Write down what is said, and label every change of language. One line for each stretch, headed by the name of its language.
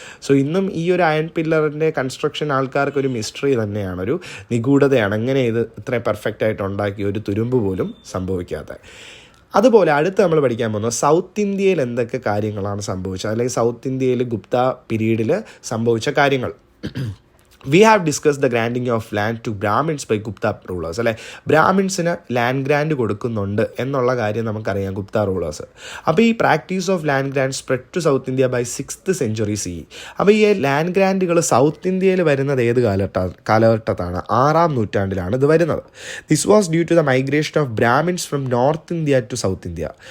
Malayalam: So ഇന്നും ഈ ഒരു അയൺ പില്ലറിൻ്റെ കൺസ്ട്രക്ഷൻ ആൾക്കാർക്കൊരു മിസ്റ്ററി തന്നെയാണ്, ഒരു നിഗൂഢതയാണ്. എങ്ങനെ ഇത് ഇത്രയും പെർഫെക്റ്റ് ആയിട്ട് ഉണ്ടാക്കി ഒരു തുരുമ്പ് പോലും സംഭവിക്കാത്ത. അതുപോലെ അടുത്ത് നമ്മൾ പഠിക്കാൻ പോകുന്നത് സൗത്ത് ഇന്ത്യയിൽ എന്തൊക്കെ കാര്യങ്ങളാണ് സംഭവിച്ചത്, അല്ലെങ്കിൽ സൗത്ത് ഇന്ത്യയിൽ ഗുപ്ത പീരീഡിൽ സംഭവിച്ച കാര്യങ്ങൾ.
English: We have discussed the granting of land to Brahmins by Gupta rulers അല്ലേ.
Malayalam: ബ്രാഹ്മിൻസിന് ലാൻഡ് ഗ്രാൻഡ് കൊടുക്കുന്നുണ്ട് എന്നുള്ള കാര്യം നമുക്കറിയാം ഗുപ്ത റൂളേഴ്സ്. അപ്പോൾ ഈ
English: Practice of land grant spread to South India by 6th century CE.
Malayalam: അപ്പോൾ ഈ ലാൻഡ് ഗ്രാൻഡുകൾ സൗത്ത് ഇന്ത്യയിൽ വരുന്നത് ഏത് കാലഘട്ടത്താണ്? 6ാം നൂറ്റാണ്ടിലാണ് ഇത് വരുന്നത്.
English: This was due to the migration of Brahmins from North India to South India.